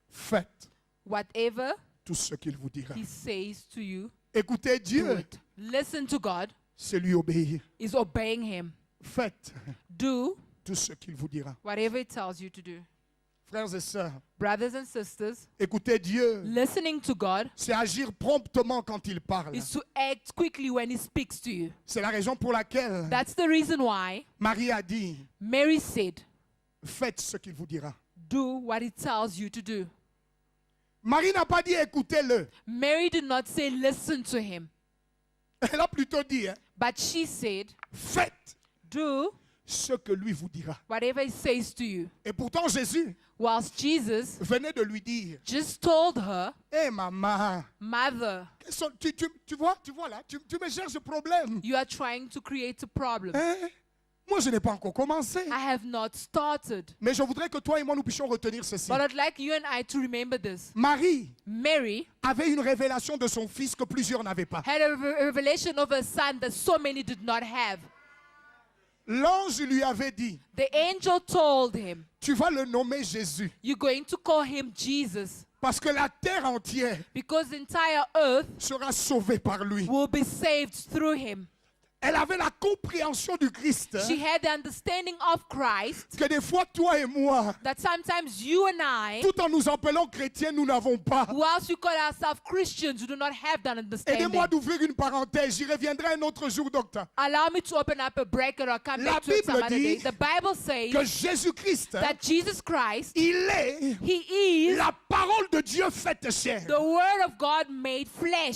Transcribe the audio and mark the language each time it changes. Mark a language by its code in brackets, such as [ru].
[fr] faites [en] whatever [fr] tout ce qu'il vous dira. [en] he says to you, [fr] Écoutez [en] do [fr] Dieu, [en] it. Listen to God [fr] c'est lui obéir. [en] is obeying him. [fr] Faites [en] Do [fr] tout ce qu'il vous dira. [en] whatever it tells you to do. [fr] Frères et sœurs, [en] Brothers and sisters, [fr] écoutez Dieu, [en] listening to God [fr] c'est agir promptement quand il parle. [en] is to act quickly when he speaks to you. [fr] C'est la raison pour laquelle [en] That's the reason why [fr] Marie a dit, [en] Mary said, [fr] faites ce qu'il vous dira. [en] do what he tells you to do. [fr] Marie n'a pas dit écoutez-le. [en] Mary did not say listen to him, [fr] Elle a plutôt dit, hein, [en] but she said, [fr] faites [en] do [fr] ce que lui vous dira. [en] whatever he says to you. [fr] Et pourtant Jésus [en] Whilst Jesus [fr] venait de lui dire, [en] just told her, [fr] hé maman, [en] mother, [fr] tu vois là, tu me cherches problème. [en] you are trying to create a problem. Hein? [fr] Moi je n'ai pas encore commencé. [en] I have not started. [fr] Mais je voudrais que toi et moi nous puissions retenir ceci. [en] But I'd like you and I to remember this. [fr] Marie [en] Mary [fr] avait une révélation de son fils que plusieurs n'avaient pas. [en] had a revelation of a son that so many did not have. [fr] L'ange lui avait dit, [en] The angel told him, [fr] tu vas le nommer Jésus. [en] you're going to call him Jesus [fr] Parce que la terre entière [en] because the entire earth [fr] sera sauvée par lui. [en] will be saved through him. [fr] Elle avait la compréhension du Christ. [en] She had the understanding of Christ [fr] Que des fois, toi et moi, [en] that sometimes you and I, [fr] tout en nous appelant chrétiens, nous n'avons pas. [en] whilst we call ourselves Christians, we do not have that understanding. [fr] Aidez-moi d'ouvrir une parenthèse. J'y reviendrai un autre jour, docteur. [en] Allow me to open up a bracket or come [fr] La [en] back to it some [fr] Bible [en] other day. [fr] dit [en] The Bible says [fr] Que Jésus-Christ, [en] that Jesus Christ, [fr] il est [en] he is [fr] la parole de Dieu faite chair. [en] the Word of God made flesh,